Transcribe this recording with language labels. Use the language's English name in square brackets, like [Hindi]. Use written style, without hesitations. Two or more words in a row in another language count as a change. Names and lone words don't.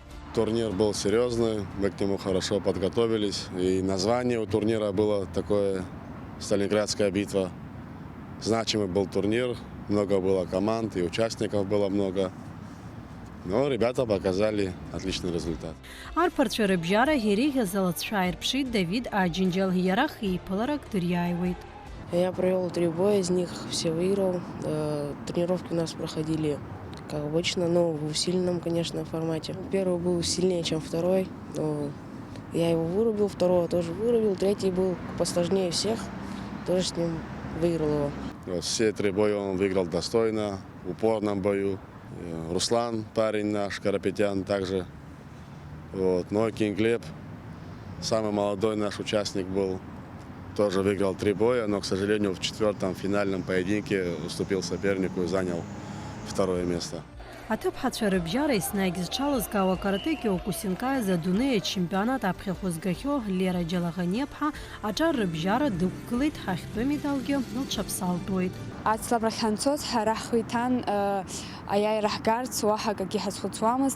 [Russian] Турнир был серьезный, мы к нему хорошо подготовились. И название у турнира было такое «Сталинградская битва». Значимый был турнир, много было команд и участников было много. Но ребята показали отличный результат. Арпарчары бжара хереге золотшайр пшит Давид Аджинджел ярах и поларак Турьяевит. Я провел 3 боя, из них все выиграл. Тренировки у нас проходили как обычно, но в усиленном, конечно, формате. Первый был сильнее, чем второй. Но я его вырубил, второго тоже вырубил, третий был посложнее всех, тоже с ним выиграл его. Все 3 боя он выиграл достойно, в упорном бою. Руслан, парень наш, Карапетян, также. Нойкин Глеб, самый молодой наш участник был. тоже выиграл 3 боя, но, к сожалению, в 4-м финальном поединке уступил сопернику и занял 2-е место. [Abkhazian] Аҭыԥҳацәа рыбжьара еснагь зҽалызкаауа карате киокусинкаиз адунеи ачемпионат аԥхьахә згахьоу Лера Џьалаӷаниаԥҳа аҿар рыбжьара дықәгылеит, ҳахьтәы медалгьы лҽаԥсалтәуеит. Аҵлабра ҳанцоз ҳара ҳхәиҭан аиааира ҳгарц уаҳа акгьы ҳазхәыцуамызт.